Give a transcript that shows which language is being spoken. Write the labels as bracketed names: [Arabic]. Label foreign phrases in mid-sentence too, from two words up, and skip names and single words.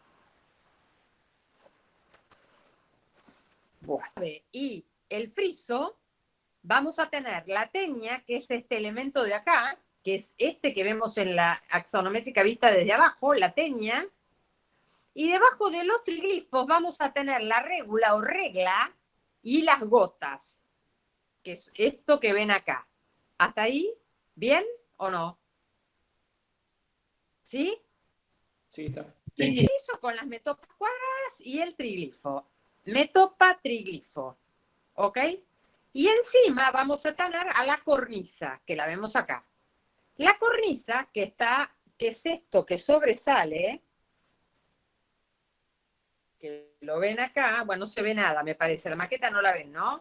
[Spanish] Bueno, y el friso, vamos a tener la teña, que es este elemento de acá, que es este que vemos en la axonométrica vista desde abajo, la teña, y debajo de los triglifos vamos a tener la régula o regla y las gotas, que es esto que ven acá. ¿Hasta ahí? ¿Bien o no? ¿Sí? Sí, está. Sí, sí. El friso con las metopas cuadradas y el triglifo. Metopa, triglifo. ¿Ok? Y encima vamos a tener a la cornisa, que la vemos acá. La cornisa, que es esto que sobresale, que lo ven acá, bueno, no se ve nada, me parece. La maqueta no la ven, ¿no?